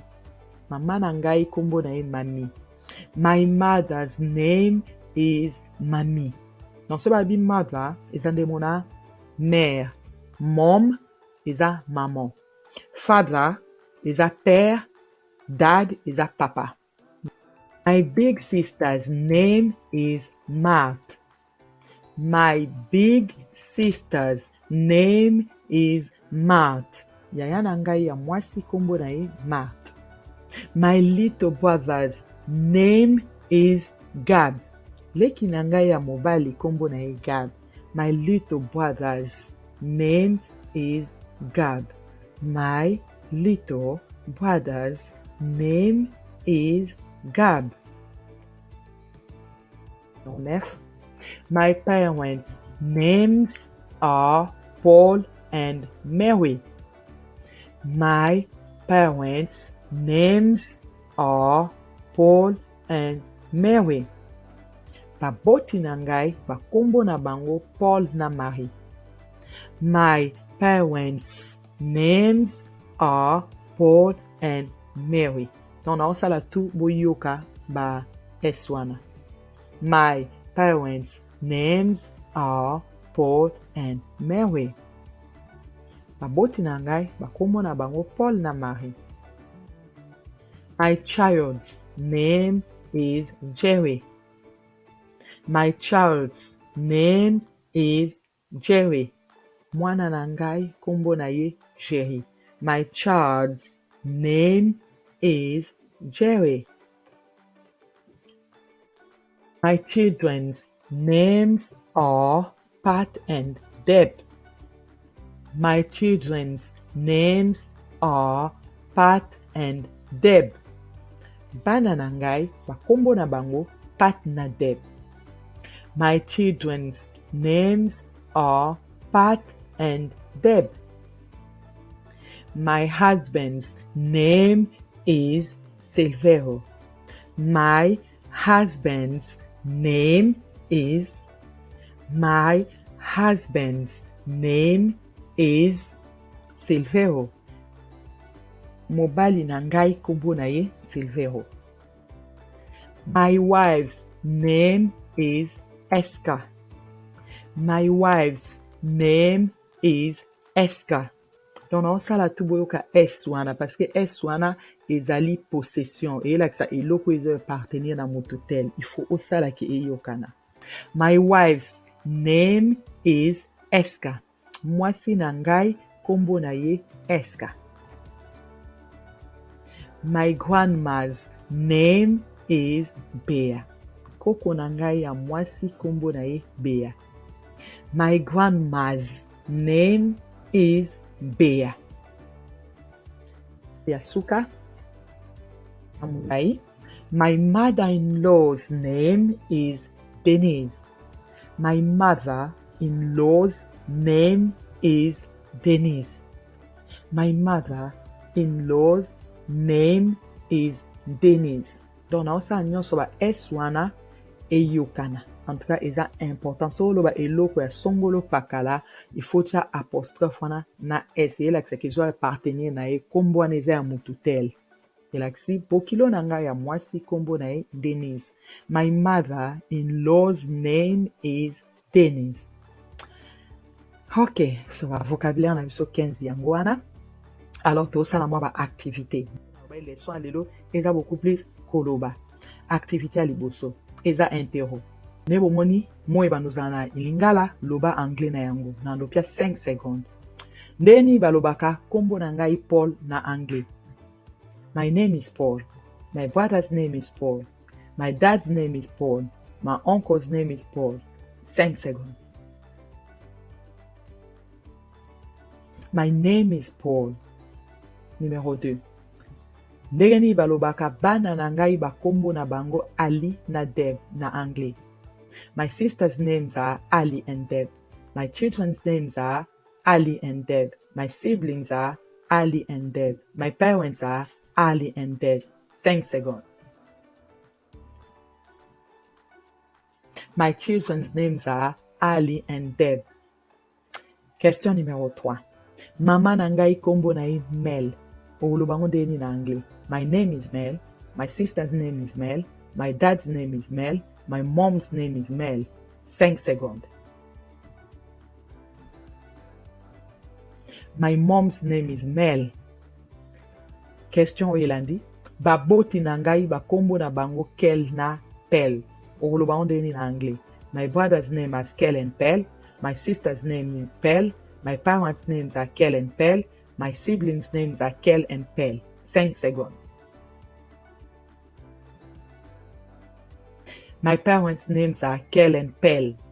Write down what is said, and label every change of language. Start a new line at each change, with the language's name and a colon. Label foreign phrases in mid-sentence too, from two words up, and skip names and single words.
Lingala: Mama na ngai kombo na ye Mami.
English: My mother's name is Mami.
French: Dans ce
Lingala: babi mother, eza nde mona mère. Mom, eza maman. Father, eza père. Dad, eza papa.
English: My big sister's name is Marthe. My big sister's name is Marthe.
Lingala: Yaya na ngai ya mwasi kombo na ye Marthe.
English: My little brother's name is Gab.
Lingala: Leki na ngai ya mobali kombo na ye Gab.
English: My little brother's name is Gab. My little brother's name is Gab. My parents' names are Paul and Mary. My parents' names are Paul and Mary.
Lingala: Baboti na ngai bakombo na bango Paul na Marie.
English: My parents' names are Paul and Mary.
Lingala: Donc naosala tu boyoka ba eswana.
English: My parents' names are Paul and Mary.
Lingala: Baboti na ngai bakombo na bango Paul na Marie.
English: My child's name is Jerry. My child's name is Jerry.
Lingala: Mwana na ngai kombo na ye Jerry.
English: My child's name is Jerry. My children's names are Pat and Deb. My children's names are Pat and Deb.
Lingala: Bana na ngai bakombo na bango Pat na Deb.
English: My children's names are Pat and Deb. My husband's name is Silvero. My husband's name is Silvero.
Lingala: Mobali na ngai kombo na ye Silvero.
English: My wife's name is Eska. My wife's name is Eska.
Lingala: Donc naosala tu boyoka es wana
French: parce que
Lingala: es wana ezali possession eyelakisa eloko ezo appartenir na moto tel.
French: Il faut
Lingala: osala ki eyokana.
English: My wife's name is Eska.
Lingala: Mwasi na ngai kombo na ye Eska.
English: My grandma's name is Bea.
Lingala: Koko na ngai ya mwasi kombo na ye Bea.
English: My grandma's name is Bea. Yasuka Samurai. My mother-in-law's name is Denise. My mother-in-law's name is Denise. My mother-in-law's name is Denise.
Lingala: Donc naosa nyonso ba es wana eyokana.
French: En tout cas,
Lingala: eza important. So lo ba eloko ya songolo pakala,
French: il faut
Lingala: tia apostrophe wana na es. Elakisa ki zo appartenir na ye kombo wana eza ya mutu tel. Elakisi bokilo na ngai ya mwasi kombo na ye Denise.
English: My mother-in-law's name is Denise.
Lingala: Ok, so ba vocabulaire na biso 15 yango wana. Alors tosala mwa ba activité. Ba leçon ya lelo eza
French: beaucoup plus
Lingala: koloba. Activité ya liboso eza interro. Ne bomoni moi banozala na ilingala loba anglais na yango na lopia
French: 5 secondes.
Lingala: Ndeni balobaka kombo na ngai Paul na anglais.
English: My name is Paul. My brother's name is Paul. My dad's name is Paul. My uncle's name is Paul.
French: 5 secondes.
English: My name is Paul.
French: Numéro 2.
Lingala: ndenge nini balobaka bana na ngai bakombo na bango Ali na Deb na anglais.
English: My sisters' names are Ali and Deb. My children's names are Ali and Deb. My siblings are Ali and Deb. My parents are Ali and Deb.
French: 5 secondes.
English: My children's names are Ali and Deb.
French: Question numéro 3.
Lingala: Mama na ngai kombo na ye Mel. Olobango ndeni na anglais.
English: My name is Mel. My sister's name is Mel. My dad's name is Mel. My mom's name is Mel.
French: 5 secondes.
English: My mom's name is Mel.
Lingala: Question oyelandi. Baboti na ngai bakombo na bango Kel na Pel. Olobango ndeni na anglais.
English: My brother's name is Kel and Pel. My sister's name is Pel. My parents' names are Kel and Pel. My siblings' names are Kel and Pel.
French: 5 secondes.
English: My parents' names are Kel and Pel.